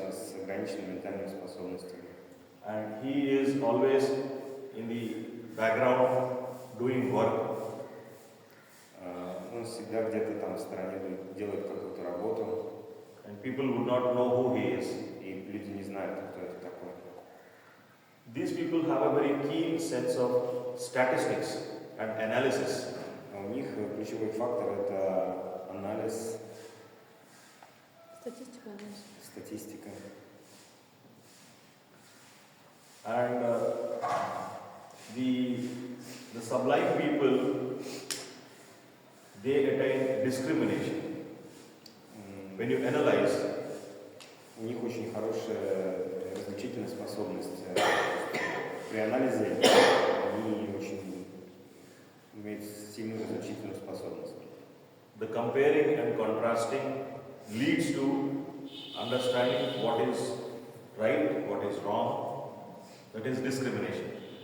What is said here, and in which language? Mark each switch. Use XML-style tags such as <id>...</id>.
<ru>С ограниченными ментальными способностями.</ru> <en>And he is always in the background doing work.</en> <ru>Он всегда где-то там в стороне делает какую-то работу,</ru> <en>And people would not know who he is.</en> <ru>и люди не знают, кто это такой.</ru> <en>These people have a very keen sense of statistics and analysis.</en> <ru>А у них ключевой фактор – это анализ, Статистика, анализ. статистика.</ru> <en>And the sublime people, they attain discrimination. When you analyze,</en> <ru>У них очень хорошая различительная способность. При анализе они очень имеют сильную различительную способность.</ru> <en>the comparing and contrasting leads to understanding what is right, what is wrong. That is discrimination.</en>